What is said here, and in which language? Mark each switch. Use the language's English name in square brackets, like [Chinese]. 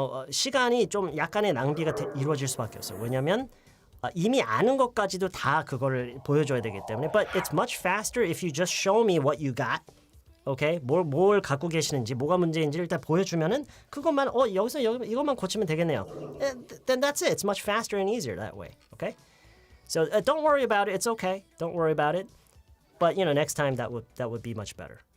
[Korean] 시간이 좀 약간의 낭비가 이루어질 수밖에 없어요. 왜냐하면 이미 아는 것까지도 다 그거를 보여줘야 되기 때문에. [English] But it's much faster if you just show me what you got. [Korean] 오케이? 뭘 갖고 계시는지, 뭐가 문제인지 일단 보여주면은 그것만 여기서 이것만 고치면 되겠네요. [English] Then that's it. It's much faster and easier that way. Okay? So don't worry about it. It's okay. Don't worry about it. But next time that would be much better.